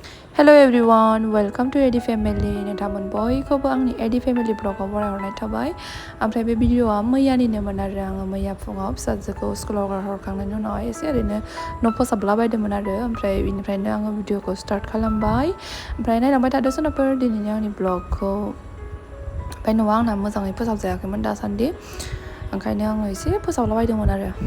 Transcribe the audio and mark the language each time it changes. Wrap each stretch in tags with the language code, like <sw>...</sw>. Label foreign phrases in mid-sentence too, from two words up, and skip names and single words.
<en>Hello everyone, welcome to Eddie Family.</en> <brx>नोंथांमोन बयखौबो आंनि Eddie Family ब्लगाव बरायहरनाय थाबाय। ओमफ्राय बे भिडिअआ मैयानिनोमोन आरो आङो मैया फुङाव फिसाजोखौ स्कुलाव गारहरखांनायनि उनाव एसे ओरैनो न' फोसाबलाबायदोंमोन आरो ओमफ्राय बिनिफ्रायनो आङो भिडिअखौ स्टार्ट खालामबाय। ओमफ्राय नायलांबाय थादो सोरबाफोर दिनैनि आंनि ब्लगखौ। ओमफ्राय न'आ आंना मोजाङै फोसाबजायाखैमोन दासान्दि, ओंखायनो आङो एसे फोसाबलाबायदोंमोन आरो।</brx>